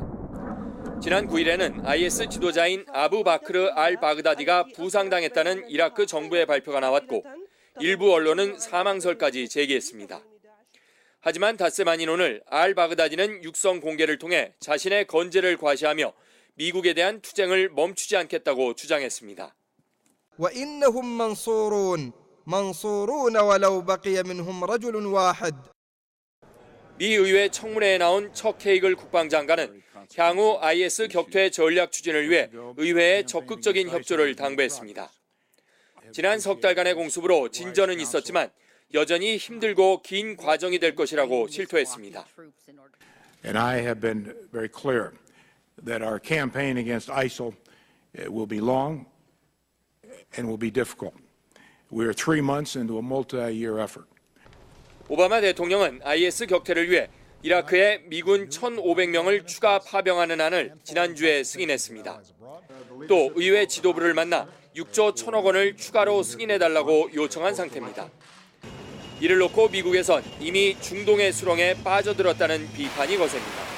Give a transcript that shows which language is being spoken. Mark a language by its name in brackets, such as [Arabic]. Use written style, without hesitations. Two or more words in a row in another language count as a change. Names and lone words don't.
[Korean] 지난 9일에는 IS 지도자인 아부 바크르 알 바그다디가 부상당했다는 이라크 정부의 발표가 나왔고 일부 언론은 사망설까지 제기했습니다. 하지만 닷새만인 오늘 알 바그다디는 육성 공개를 통해 자신의 건재를 과시하며 미국에 대한 투쟁을 멈추지 않겠다고 주장했습니다. [Arabic] وإنهم منصورون ولو بقي منهم رجل واحد. 미 의회 청문회에 나온 척 헤이글 국방장관은 향후 IS 격퇴 전략 추진을 위해 의회에 적극적인 협조를 당부했습니다. 지난 석 달간의 공습으로 진전은 있었지만 여전히 힘들고 긴 과정이 될 것이라고 실토했습니다. [English] And I have been very clear that our campaign against ISIL will be long and will be difficult. We are 3 months into a multi-year effort. [Korean] 오바마 대통령은 IS 격퇴를 위해 이라크에 미군 1,500명을 추가 파병하는 안을 지난주에 승인했습니다. 또 의회 지도부를 만나 6조 1천억 원을 추가로 승인해달라고 요청한 상태입니다. 이를 놓고 미국에선 이미 중동의 수렁에 빠져들었다는 비판이 거셉니다.